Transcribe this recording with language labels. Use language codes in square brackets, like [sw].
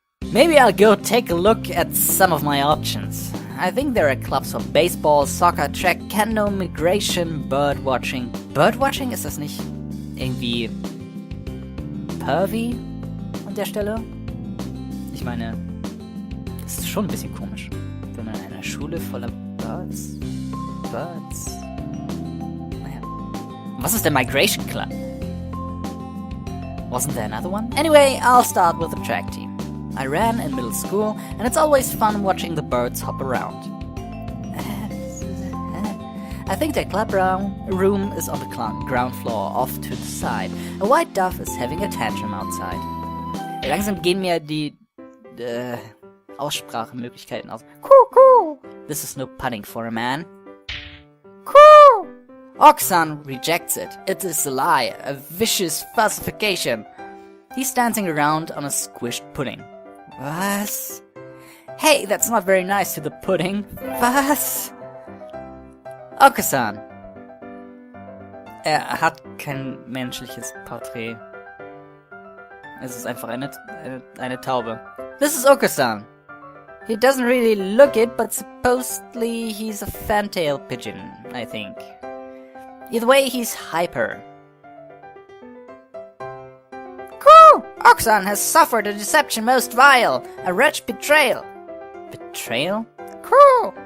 [en] Maybe I'll go take a look at some of my options. I think there are clubs for baseball, soccer, track, canoe, migration, birdwatching. Birdwatching? [de] Ist das nicht irgendwie pervy an der Stelle? Ich meine, das ist schon ein bisschen komisch, wenn man in einer Schule voller Birds. Naja. Was ist der Migration Club? [en] Wasn't there another one? Anyway, I'll start with the track team. I ran in middle school, and it's always fun watching the birds hop around. I think the club room is on the ground floor, off to the side. A white dove is having a tantrum outside. [de] Langsam gehen mir die Aussprachemöglichkeiten aus. [en] Cuckoo! This is no putting for a man. Coo! Oxan rejects it. It is a lie, a vicious falsification. He's dancing around on a squished pudding. [de] Was? [en] Hey, that's not very nice to the pudding. [de] Was? Okasan. Er hat kein menschliches Porträt. Es ist einfach eine Taube. [en] This is Okasan. He doesn't really look it, but supposedly he's a fantail pigeon, I think. Either way, he's hyper. Cool! Oxan has suffered a deception most vile, a wretched betrayal. Betrayal? Cool!